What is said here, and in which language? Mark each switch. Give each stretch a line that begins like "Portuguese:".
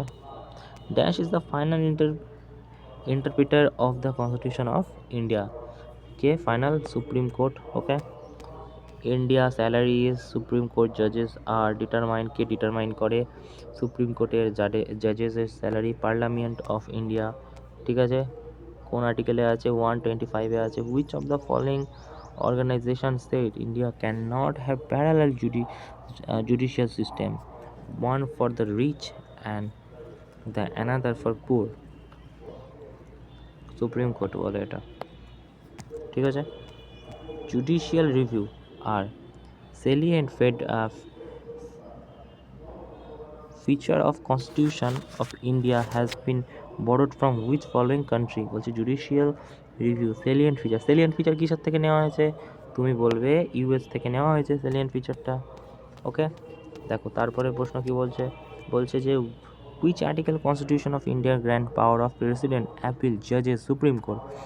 English: Okay, dash is the final interpreter of the Constitution of India. Okay, final Supreme Court. Okay, India salaries Supreme Court judges are determined
Bangla: K determine করে? Supreme কোর্টের জাজেসের salary parliament of India. ঠিক আছে, কোন আর্টিকেলে আছে? 125-এ আছে।
English: Which of the following organization said India can not have parallel judicial system, one for the rich and the another for poor?
Bangla: Supreme court বলে এটা। ঠিক আছে, judicial review আর
English: salient feature of Constitution of India has been borrowed from which following country?
Bangla: বলছে judicial review
English: salient feature
Bangla: কিসের থেকে নেওয়া হয়েছে? তুমি বলবে ইউএস থেকে নেওয়া হয়েছে salient featureটা। ওকে, দেখো তারপরে প্রশ্ন কি বলছে? বলছে যে
English: which article Constitution of India grant power of President, appeal, judges, Supreme Court?